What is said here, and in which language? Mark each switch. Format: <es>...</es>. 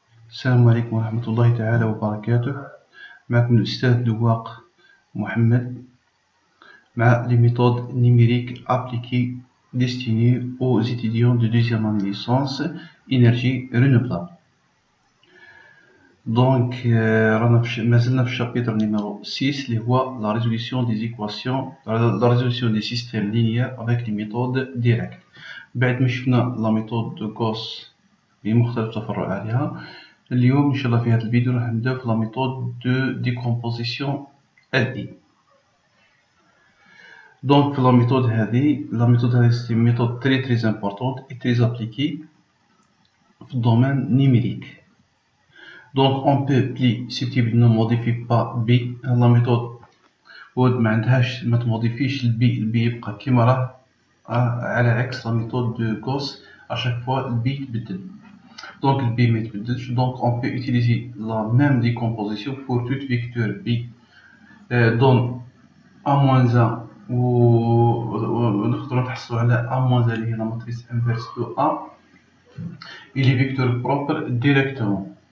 <ar>السلام عليكم ورحمة الله تعالى وبركاته. معكم الأستاذ دواق محمد مع</ar> <fr>les méthodes numériques appliquées destinées aux étudiants de deuxième année licence énergie renouvelable. Donc</fr> <ar>مازلنا في الشابيتر</ar> <fr>numéro 6</fr> <ar>اللي هو</ar> <fr>la résolution des équations, la résolution des systèmes linéaires avec les méthodes directes.</fr> <ar>بعد ما شفنا la méthode de Gauss بمختلف تفرعاتها، اليوم إن شاء الله في هذا الفيديو راح نبداو في</ar> <fr>la méthode de décomposition LI. Donc la méthode</fr> <ar>هذه</ar> <fr>c'est une méthode très importante et très appliquée dans le domaine numérique. Donc on peut plus susceptible ne modifie pas B. La méthode</fr> <ar>ما تموديفيش البي يبقى كيما راه، على عكس</ar> <fr>la méthode de Gauss à chaque fois</fr> <ar>البي يتبدل.</ar> <fr>Donc le B</fr> <ar>ما يتبدلش.</ar> <fr>Donc on peut utiliser la même décomposition pour tout vecteur B donne A-1</fr> <ar>ونقدروا نحصلوا على A-1 اللي هي</ar> <fr>la matrice inverse de A et les vecteurs propres directement.</fr>